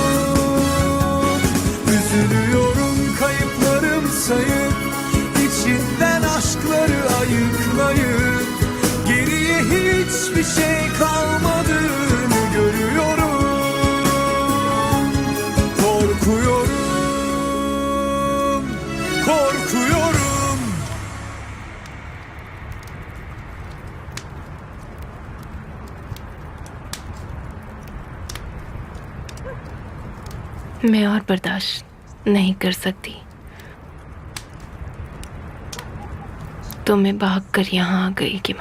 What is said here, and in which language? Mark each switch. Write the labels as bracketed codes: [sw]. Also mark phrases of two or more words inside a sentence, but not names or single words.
[tr] Üzülüyorum kayıplarımı sayıp, içinden aşkları ayıklayıp, geriye hiçbir şey kalmadığını görüyorum. Korkuyorum, korkuyorum. [hi] मैं और बर्दाश्त नहीं कर सकती, तो मैं भागकर यहाँ आ गई।